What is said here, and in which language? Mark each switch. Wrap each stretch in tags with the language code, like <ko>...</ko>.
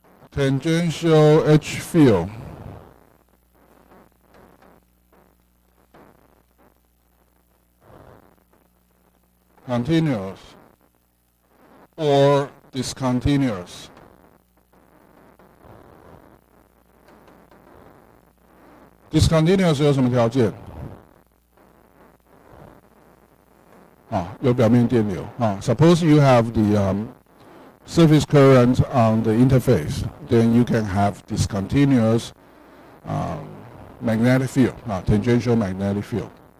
<en>Tangential H field continuous or discontinuous.</en> <zh>Discontinuous 有什么条件？有表面电流。</zh> <en>Suppose you have the surface current on the interface, then you can have discontinuous magnetic field, tangential magnetic field.</en>